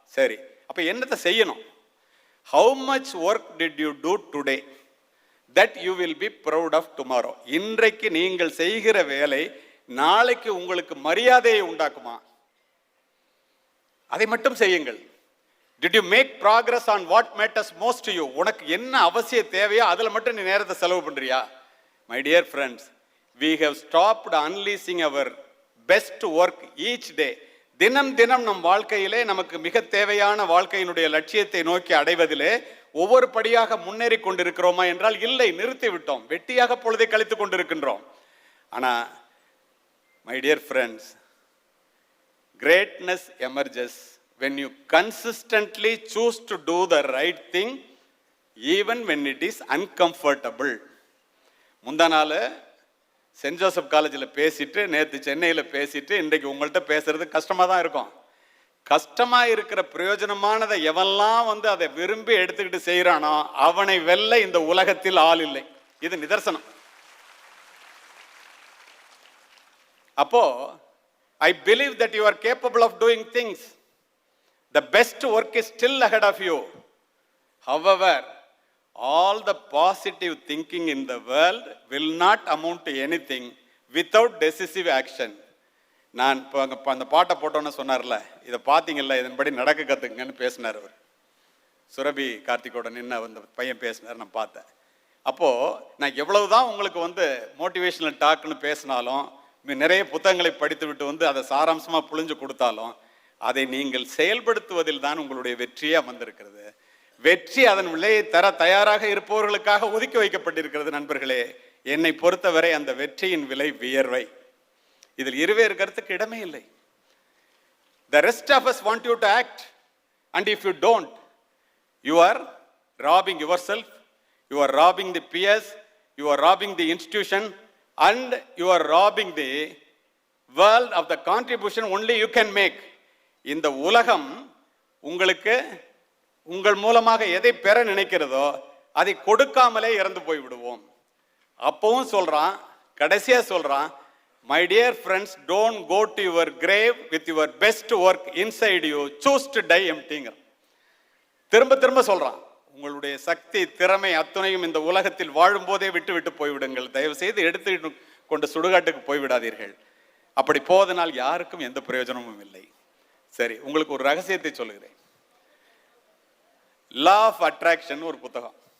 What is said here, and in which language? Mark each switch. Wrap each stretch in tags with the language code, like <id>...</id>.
<ta>சரி, அப்போ என்னத்தை செய்யணும்?</ta> <en>How much work did you do today that you will be proud of tomorrow?</en> <ta>இன்றைக்கு நீங்கள் செய்கிற வேலை நாளைக்கு உங்களுக்கு மரியாதையை உண்டாக்குமா? அதை மட்டும் செய்யுங்கள்.</ta> <en>Did you make progress on what matters most to you?</en> <ta>உனக்கு என்ன அவசிய தேவையோ அதில் மட்டும் நீ நேரத்தை செலவு பண்ணுறியா?</ta> <en>My dear friends, we have stopped unleashing our best work each day.</en> <ta>தினம் தினம் நம் வாழ்க்கையிலே நமக்கு மிக தேவையான வாழ்க்கையினுடைய லட்சியத்தை நோக்கி அடைவதிலே ஒவ்வொரு படியாக முன்னேறி கொண்டிருக்கிறோமா என்றால் இல்லை, நிறுத்தி விட்டோம். வெட்டியாக பொழுதை கழித்து கொண்டிருக்கின்றோம்.</ta> <en>ஆனால் my dear friends, greatness emerges when you consistently choose to do the right thing even when it is uncomfortable.</en> <ta>முந்தா நாள் சென்ட் ஜோசப் காலேஜில் பேசிட்டு, நேற்று சென்னையில் பேசிட்டு, இன்றைக்கு உங்கள்கிட்ட பேசுறது கஷ்டமாக தான் இருக்கும். கஷ்டமாக இருக்கிற பிரயோஜனமானதை எவெல்லாம் அதை விரும்பி எடுத்துக்கிட்டு செய்கிறானோ அவனை வெல்ல இந்த உலகத்தில் ஆள் இல்லை. இது நிதர்சனம்.</ta> <en>அப்போ I believe that you are capable of doing things. The best work is still ahead of you. However, all the positive thinking in the world will not amount to anything without decisive action.</en> <ta>நான் இப்போ அந்த பாட்டை போட்டோன்னு சொன்னார்ல, இதை பார்த்தீங்கல்ல, இதன்படி நடக்க கற்றுக்குங்கன்னு பேசினார் அவர். சுரபி கார்த்திகோட நின்று அந்த பையன் பேசினார், நான் பார்த்தேன். அப்போது நான் எவ்வளவுதான் உங்களுக்கு மோட்டிவேஷனல் டாக்னு பேசினாலும் நிறைய புத்தகங்களை படித்து விட்டு வந்து அதை சாராம்சமா புழிஞ்சு கொடுத்தாலும் அதை நீங்கள் செயல்படுத்துவதில் தான் உங்களுடைய வெற்றியே அமர்ந்திருக்கிறது. வெற்றி அதன் விலையை தர தயாராக இருப்பவர்களுக்காக ஒதுக்கி வைக்கப்பட்டிருக்கிறது. நண்பர்களே, என்னை பொறுத்தவரை அந்த வெற்றியின் விலை வியர்வை. இதில் இருவேறு கருத்துக்கு இடமே இல்லை.</ta> <en>The rest of us want you to act, and if you don't, you are robbing yourself, you are robbing the peers, you are robbing the institution, and you are robbing the world of the contribution only you can make.</en> <ta>இந்த உலகம் உங்களுக்கு உங்கள் மூலமாக எதை பெற நினைக்கிறதோ அதை கொடுக்காமலே இறந்து போய் விடுவோம். அப்பவும் சொல்றான், கடைசியா சொல்றான்,</ta> <en>my dear friends, don't go to your grave with your best work inside you, choose to die empty-ங்க.</en> <ta>திரும்ப திரும்ப சொல்றான், உங்களுடைய சக்தி திறமை அத்துணையும் இந்த உலகத்தில் வாழும் போதே விட்டு விட்டு போய்விடுங்கள். தயவு செய்து எடுத்து கொண்டு சுடுகாட்டுக்கு போய்விடாதீர்கள். அப்படி போவதனால் யாருக்கும் எந்த பிரயோஜனமும் இல்லை. சரி, உங்களுக்கு ஒரு ரகசியத்தை சொல்லுகிறேன். லா ஆஃப் அட்ராக்ஷன் ஒரு புத்தகம்.</ta>